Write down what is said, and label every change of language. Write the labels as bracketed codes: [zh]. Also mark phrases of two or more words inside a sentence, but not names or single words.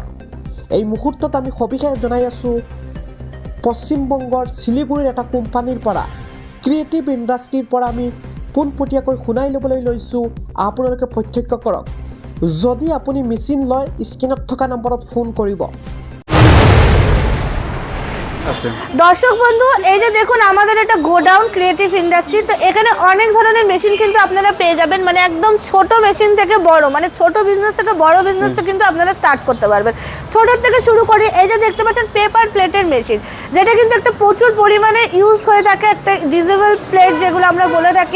[as] এই মুহূৰ্তত আমি সবিশেষ জনাই আছোঁ পশ্চিমবংগৰ শিলিগুৰিৰ এটা কোম্পানীৰ পৰা, ক্ৰিয়েটিভ ইণ্ডাষ্ট্ৰীৰ পৰা আমি পোনপটীয়াকৈ শুনাই ল'বলৈ লৈছোঁ। আপোনালোকে প্ৰত্যক্ষ কৰক। যদি আপুনি মেচিন লয়, স্ক্ৰীনত থকা নম্বৰত ফোন কৰিব। [bn] দর্শক বন্ধু, এই যে দেখুন আমাদের একটা গোডাউন ক্রিয়েটিভ ইন্ডাস্ট্রি। তো এখানে অনেক ধরনের মেশিন কিন্তু আপনারা পেয়ে যাবেন, মানে একদম ছোট মেশিন থেকে বড়, মানে ছোট বিজনেস থেকে বড় বিজনেসও কিন্তু আপনারা স্টার্ট করতে পারবেন। ছোটোর থেকে শুরু করে এই যে দেখতে পাচ্ছেন [en] paper plate [bn] মেশিন, যেটা কিন্তু একটা প্রচুর পরিমাণে ইউজ হয়ে থাকে, একটা [en] disable plate [bn] যেগুলো আমরা বলে থাকি।